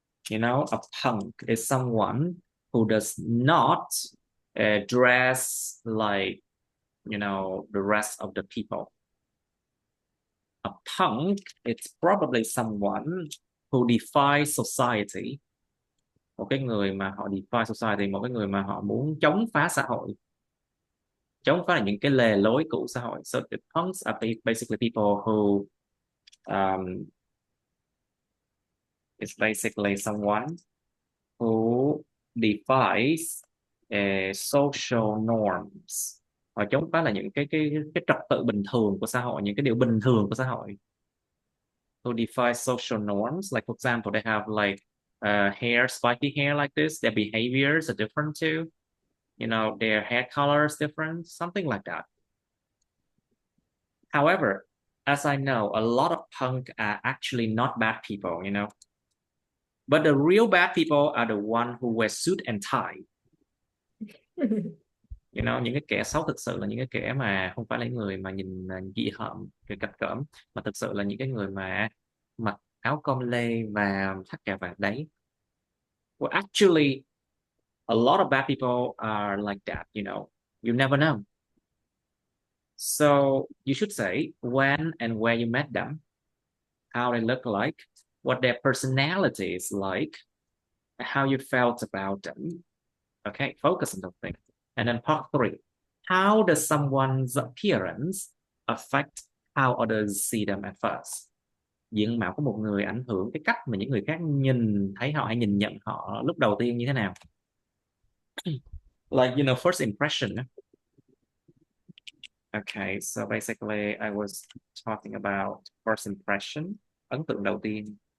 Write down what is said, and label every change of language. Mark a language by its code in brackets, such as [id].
[en] You know, a punk is someone who does not dress like, you know, the rest of the people. A punk is probably someone who defies society. [vi] Một cái người mà họ [en] defy society, [vi] một cái người mà họ muốn chống phá xã hội, chống phá những cái lề lối cũ xã hội. [en] So the punks are basically people who it's basically someone who defies social norms. [vi] Họ chống phá là những cái trật tự bình thường của xã hội, những cái điều bình thường của xã hội. [en] Who defy social norms, like for example, they have like hair, spiky hair like this. Their behaviors are different too. You know, their hair color is different, something like that. However, as I know, a lot of punk are actually not bad people, you know. But the real bad people are the one who wear suit and tie. You know, [vi] những cái kẻ xấu thực sự là những cái kẻ mà không phải là những người mà nhìn dị hợm, cái cạch cỡm, mà thực sự là những cái người mà mặc áo com lê và thắt cà vạt đấy. [en] Well, actually, a lot of bad people are like that, you know. You never know. So you should say when and where you met them, how they look like, what their personality is like, how you felt about them. Okay, focus on those things. And then part 3, how does someone's appearance affect how others see them at first? [vi] Diện mạo của một người ảnh hưởng cái cách mà những người khác nhìn thấy họ hay nhìn nhận họ lúc đầu tiên như thế nào? [en] Like, you know, first impression. Okay, so basically I was talking about first impression, [vi] ấn tượng đầu tiên.